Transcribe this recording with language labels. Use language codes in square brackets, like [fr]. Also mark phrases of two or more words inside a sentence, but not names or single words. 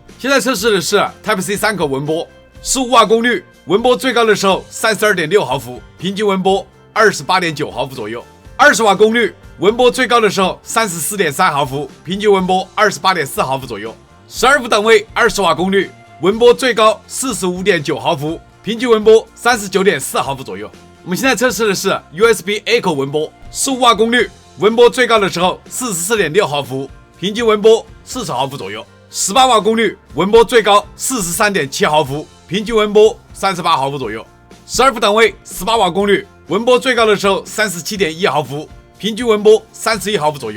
[zh] 现在測試的是 Type-C 3口紋波，15瓦功率，紋波最高的时候 32.6 毫伏，平均纹波 28.9 毫伏左右。20瓦功率，纹波最高的时候 34.3 毫伏，平均纹波 28.4 毫伏左右。12伏档位20瓦功率，纹波最高 45.9 毫伏，平均纹波 39.4 毫伏左右。我們現在測試的是 USB A 口紋波，15瓦功率，紋波最高的時候 44.6 毫伏，平均紋波40毫伏左右。18瓦功率，紋波最高 43.7 毫伏，平均紋波38毫伏左右。12伏檔位18瓦功率，紋波最高的時候 37.1 毫伏，平均紋波31毫伏左右。